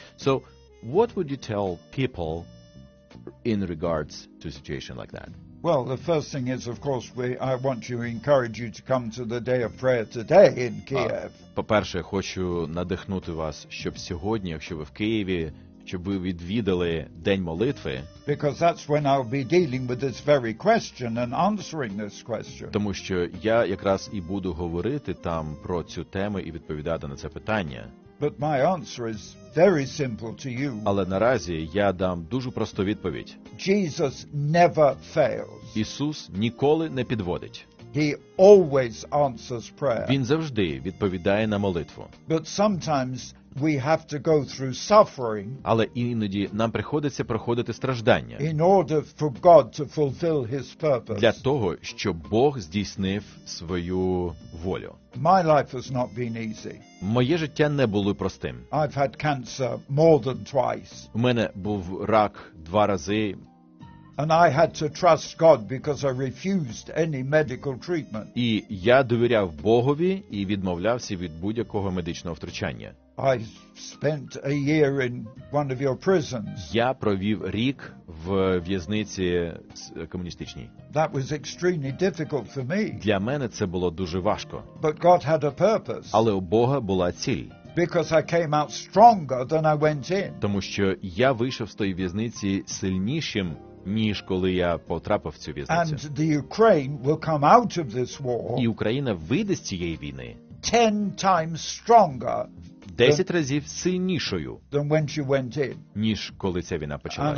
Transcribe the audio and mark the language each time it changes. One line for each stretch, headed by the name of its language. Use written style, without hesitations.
English: So what would you tell people in regards to a situation like that? Well, the first thing is, of course, I want to encourage you to come to the day of prayer today in Kiev.
Ukrainian: По-перше, хочу надихнути вас, щоб сьогодні, якщо ви в Києві, щоб ви відвідали день молитви.
English: Because that's when I'll be dealing with this very question and answering this question.
Ukrainian: Тому що я якраз і буду говорити там про цю тему і відповідати на це питання.
English: But my answer is very simple to you.
Ukrainian: Але наразі я дам дуже просту відповідь.
English: Jesus never fails.
Ukrainian: Ісус ніколи не підводить.
English: He always answers prayer.
Ukrainian: Він завжди відповідає на молитву.
English: But sometimes we have to go through suffering.
Ukrainian: Але іноді нам приходиться проходити страждання.
English: In order for God to fulfill his purpose.
Ukrainian: Для того, щоб Бог здійснив свою волю.
English: My life has not been easy.
Ukrainian: Моє життя не було простим.
English: I've had cancer more than twice.
Ukrainian: У мене був рак два рази.
English: And I had to trust God because I refused any medical treatment.
Ukrainian: І я довіряв Богові і відмовлявся від будь-якого медичного втручання.
English: I spent a year in one of your prisons.
Ukrainian: Я провів рік в в'язниці комуністичній.
English: That was extremely difficult for me.
Ukrainian: Для мене це було дуже важко.
English: But God had a purpose.
Ukrainian: Але у Бога була ціль.
English: Because I came out stronger than I went in.
Ukrainian: Тому що я вийшов з тої в'язниці сильнішим, ніж коли я потрапив в цю в'язницю.
English: And the Ukraine will come out of this war.
Ukrainian: І Україна вийде з цієї війни.
English: 10 times stronger.
Ukrainian: 10 разів сильнішою,
English: than when she went in.
Ukrainian: Ніж коли ця війна почалась.